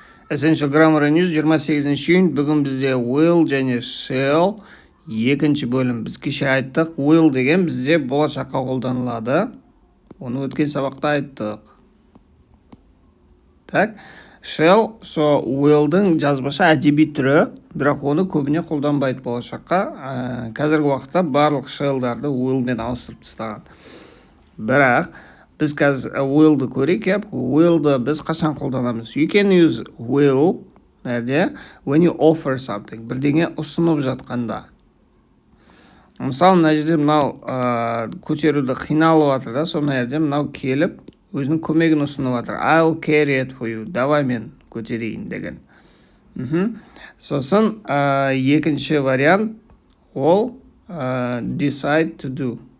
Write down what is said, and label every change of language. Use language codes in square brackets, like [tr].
[en] Essential Grammar News 28 июнь. [kk] Бүгін бізде will және shall екінші бөлім. Біз кеше айттық, will деген бізде болашаққа қолданылады. Оны өткен сабақта айттық. Так, shall, will'дің жазбаша әдеби түрі, бірақ оны көбіне қолданбайды болашаққа. Қазіргі уақытта барлық shall'дарды will'мен ауыстырып тастаған. Бірақ біз қазір will'ды көрейік. Will'ды біз қашан қолданамыз? [en] You can use will when you offer something. [kk] Бірдеңе ұсынып жатқанда. Мысалы, мына жерде мынау көтеруді қиналып жатыр да, соны жерде мынау келіп, өзінің көмегін ұсынып жатыр. [en] I'll carry it for you. [kk] Давай мен көтерейін деген. Сосын екінші вариант ол decide to do.